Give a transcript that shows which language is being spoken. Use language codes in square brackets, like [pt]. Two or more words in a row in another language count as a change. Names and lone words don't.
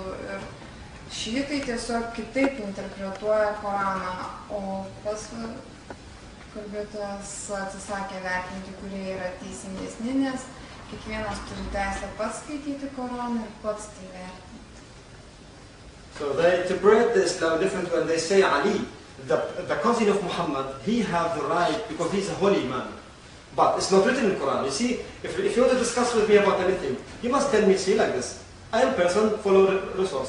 [lt] Ir šiitai tiesiog kitaip interpretuoja Koraną, o pas kalbėtojas atsisakė vertinti, kurie yra teisingesni, nes kiekvienas turi teisę pats skaityti Koraną ir pats tai vertinti. [en] So they interpret the Islam different when they say Ali, the cousin of Muhammad, he have the right because he's a holy man. But it's not written in Quran. You see, if you want to discuss with me about anything, you must tell me, see like this. I am person, follow resource.